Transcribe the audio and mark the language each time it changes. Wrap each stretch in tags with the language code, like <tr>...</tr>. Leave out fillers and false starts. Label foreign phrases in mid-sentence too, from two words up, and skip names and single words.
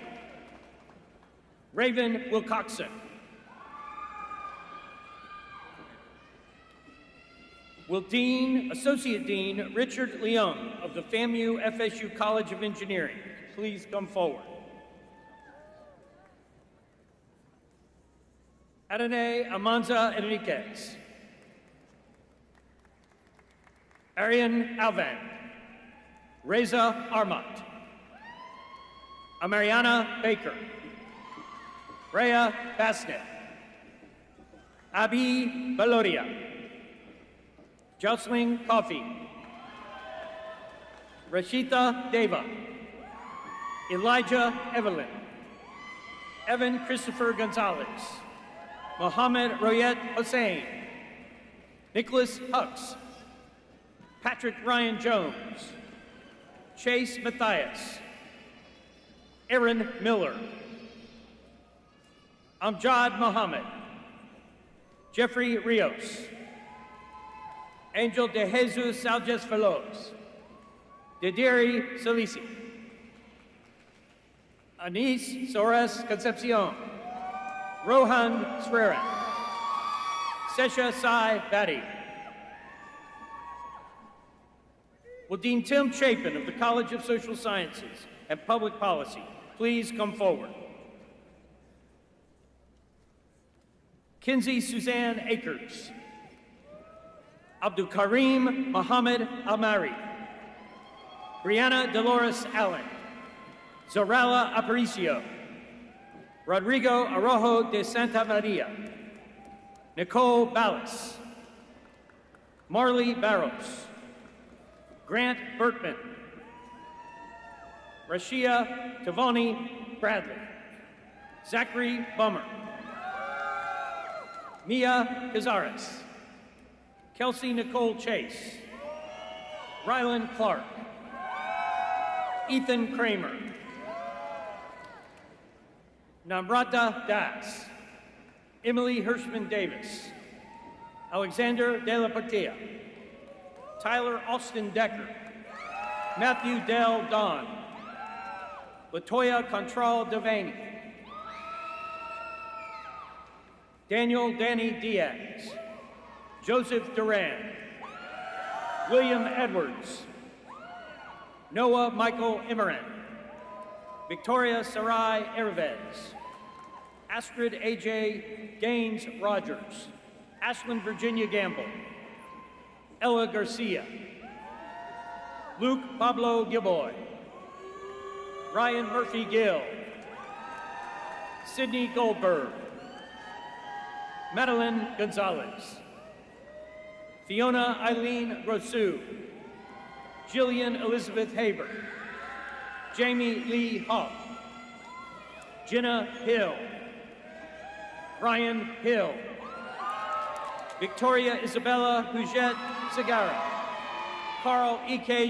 <en>Raven Wilcoxon, will Associate Dean Richard Leung of the FAMU FSU College of Engineering please come forward? Adonai Amanza Enriquez, Arian Alvan, Reza Armat, Amariana Baker, Rhea Basnet, Abi Valoria, Jocelyn Coffey, Rashita Deva, Elijah Evelyn, Evan Christopher Gonzalez, Mohammed Royet Hossein, Nicholas Hux, Patrick Ryan Jones, Chase Matthias, Aaron Miller, Amjad Mohammed, Jeffrey Rios, Angel de Jesus Salges Veloz, Dediri Salisi, Anis Soares Concepcion, Rohan Swearan, Sesha Sai Batty. Will Dean Tim Chapin of the College of Social Sciences and Public Policy please come forward? Kinsey Suzanne Akers, Abdul Karim Mohammed Almari, Brianna Dolores Allen, Zorala Aparicio, Rodrigo Arrojo de Santa Maria, Nicole Ballas, Marley Barros, Grant Bertman, Rashia Tavoni Bradley, Zachary Bummer, Mia Cazares, Kelsey Nicole Chase, Rylan Clark, Ethan Kramer, Namrata Das, Emily Hirschman Davis, Alexander De La Portilla, Tyler Austin Decker, Matthew Dell Don, Latoya Contral Devaney, Daniel Danny Diaz, Joseph Duran, William Edwards, Noah Michael Immoran, Victoria Sarai Ervez, Astrid A.J. Gaines Rogers, Ashlyn Virginia Gamble, Ella Garcia, Luke Pablo Gilboy, Ryan Murphy Gill, Sydney Goldberg, Madeline Gonzalez, Fiona Eileen Rosu, Jillian Elizabeth Haber, Jamie Lee Hawk, Jenna Hill, Ryan Hill, Victoria Isabella Huget Segara, Carl E.K.</en>